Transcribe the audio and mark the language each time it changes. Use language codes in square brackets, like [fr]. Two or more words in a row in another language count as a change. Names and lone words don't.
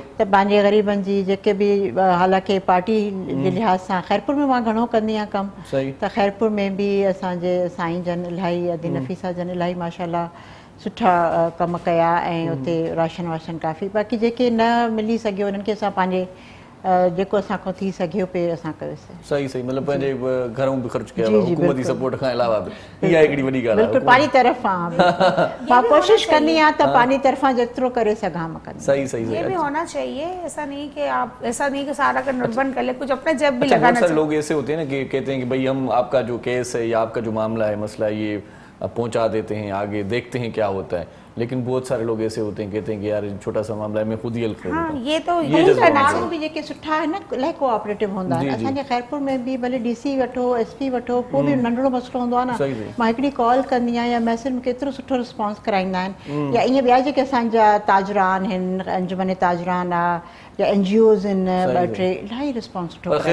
[sd] त पंहिंजे ग़रीबनि जी जेके बि हालांकि पार्टी जे लिहाज़ सां खैरपुर में मां घणो कंदी आहियां कम, त खैरपुर में बि असांजे साईं जन इलाही अदी नफ़ीसा जन इलाही माशाल्लाह सुठा कम कया ऐं उते राशन वाशन काफ़ी। बाक़ी जेके न मिली सघियो उन्हनि खे असां पंहिंजे जेको असांखां थी सघियो पे असां कयोसीं। सही सही, मतलब पंहिंजे घरों बि ख़र्च कया, हुकूमती सपोर्ट खां अलावा बि। इहा हिकिड़ी वॾी ॻाल्हि आहे। बिल्कुल पानी तरफ़ां मां कोशिश कंदी आहियां त पानी तरफ़ां जेतिरो करे सघां मां कंदी। सही सही। [hi] ये भी होना चाहिए, ऐसा नहीं कि आप ऐसा नहीं कि सारा का नोटबंद कर ले, कुछ अपने जेब भी लगाना चाहिए। लोग ऐसे होते हैं ना कि कहते हैं कि भाई हम आपका जो केस है या आपका जो मामला है, मसला है, ये पहुंचा देते हैं आगे, देखते हैं क्या होता है। लेकिन बहुत सारे लोग ऐसे होते हैं कहते हैं कि यार छोटा सा मामला है मैं खुद ही हेल्प करूंगा। [sd] हाँ, ये तो यही माण्हू भी जेके सुठा है ना इलाही कोऑपरेटिव हूंदा आहिनि। असांजे खैरपुर में भी भले डीसी वठो, एसपी वठो, को भी नंढड़ो मसलो हूंदो आहे न, मां हिकिड़ी कॉल कंदी आहियां या मैसेज में केतिरो सुठो रिस्पॉन्स कराईंदा आहिनि। या ईअं ॿिया जेके असांजा ताजरान आहिनि, अंजुमन ताजरान आहे, या NGOs आहिनि ॿ टे इलाही रिस्पॉन्स सुठो करे